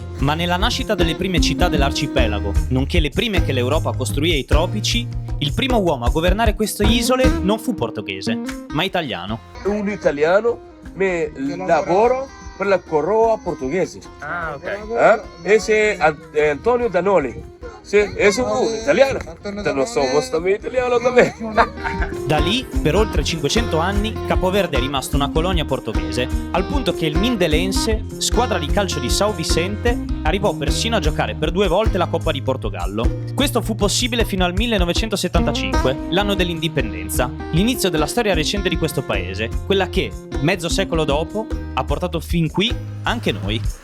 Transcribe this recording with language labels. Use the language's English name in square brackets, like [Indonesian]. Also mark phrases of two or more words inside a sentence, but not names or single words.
[Italian] Ma nella nascita delle prime città dell'arcipelago, nonché le prime che l'Europa costruì ai tropici, il primo uomo a governare queste isole non fu portoghese, ma italiano. Un italiano che lavora per la coroa portoghese. Ah, ok. Ese è Antonio Danoli. Sì, è un italiano. Noi siamo también italiano también. Da lì, per oltre 500 anni, Capoverde è rimasto una colonia portoghese, al punto che il Mindelense, squadra di calcio di São Vicente, arrivò persino a giocare per 2 volte la Coppa di Portogallo. Questo fu possibile fino al 1975, l'anno dell'indipendenza, l'inizio della storia recente di questo paese, quella che, mezzo secolo dopo, ha portato fin qui anche noi.